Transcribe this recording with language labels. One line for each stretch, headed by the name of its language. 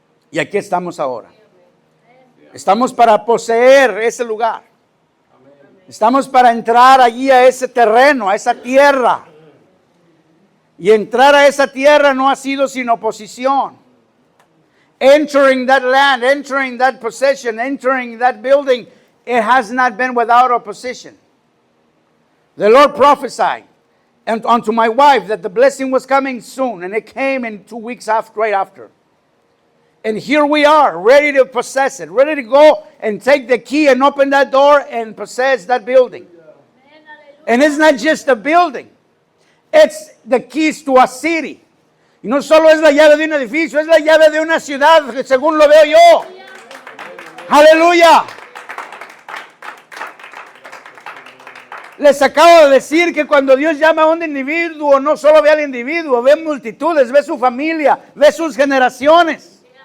Spanish: Y aquí estamos ahora. Estamos para poseer ese lugar. Estamos para entrar allí a ese terreno, a esa tierra. Y entrar a esa tierra no ha sido sin oposición.
English: Entering that land, entering that possession, entering that building, it has not been without opposition. The Lord prophesied unto my wife that the blessing was coming soon, and it came in 2 weeks right after. And here we are, ready to possess it, ready to go and take the key and open that door and possess that building. And it's not just a building, it's the keys to a city.
Spanish: Y no solo es la llave de un edificio, es la llave de una ciudad, según lo veo yo. Aleluya. Les acabo de decir que cuando Dios llama a un individuo, no solo ve al individuo, ve multitudes, ve su familia, ve sus generaciones.